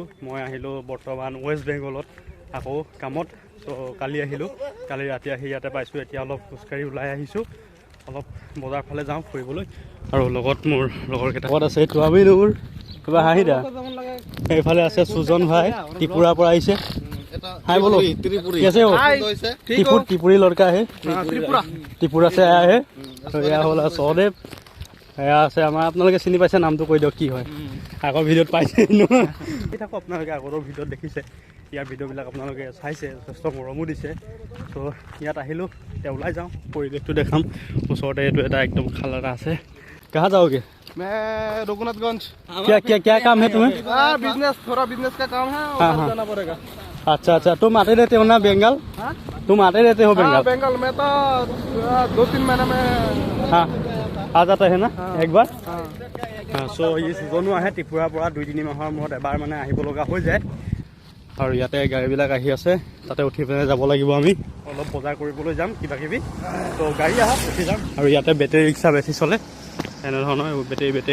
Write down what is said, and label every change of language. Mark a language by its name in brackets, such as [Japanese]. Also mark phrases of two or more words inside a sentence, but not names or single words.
[Assamese] মই আহিলোঁ বৰ্তমান ৱেষ্ট বেংগলত আকৌ কামত। ত' কালি আহিলোঁ, কালি ৰাতি আহি ইয়াতে পাইছোঁ। এতিয়া অলপ খোজকাঢ়ি ওলাই আহিছোঁ, অলপ বজাৰ ফালে যাওঁ ফুৰিবলৈ। আৰু লগত মোৰ লগৰ কেইটা আছে, তোৱাবিনুৰ কিবা হাঁহিদা। এইফালে আছে সুজন ভাই, ত্ৰিপুৰাৰ পৰা আহিছে। [Hindi] हाय बोलो, कैसे हो? त्रिपुरी लड़का है, त्रिपुरा से आया है। तो यह होला सहदेव, [Assamese] এয়া আছে আমাৰ। আপোনালোকে চিনি পাইছে, নামটো কৈ দিয়ক কি হয়। আগৰ ভিডিঅ'ত পাইছে থাকোঁ, আপোনালোকে আগৰ ভিডিঅ'ত দেখিছে। ইয়াৰ ভিডিঅ'বিলাক আপোনালোকে চাইছে, যথেষ্ট মৰমো দিছে। ত' ইয়াত আহিলোঁ, এতিয়া ওলাই যাওঁ, পৰিৱেশটো দেখাম। ওচৰতে এইটো এটা একদম খাল এটা আছে। [Hindi] कहाँ जाओगे? मैं रघुनाथगंज। क्या काम है तुम्हें? बिजनेस, थोड़ा बिजनेस का काम है, हाँ, उधर हाँ। जाना पड़ेगा। अच्छा, तुम आते रहते हो ना बंगाल? तुम आते रहते हो बंगाल? बंगाल में तो 2-3 महीने में हाँ आ जाता है ना एक बार। हाँ। [Assamese] চ' ই ছিজনো আহে ত্ৰিপুৰাৰ পৰা 2-3 মাহৰ মূৰত এবাৰ মানে আহিব লগা হৈ যায়। আৰু ইয়াতে গাড়ীবিলাক আহি আছে, তাতে উঠি পেলাই যাব লাগিব। আমি অলপ বজাৰ কৰিবলৈ যাম কিবা কিবি। ত' গাড়ী আহক, উঠি যাম। আৰু ইয়াতে বেটেৰী ৰিক্সা বেছি চলে, এনেধৰণৰ বেটেৰী।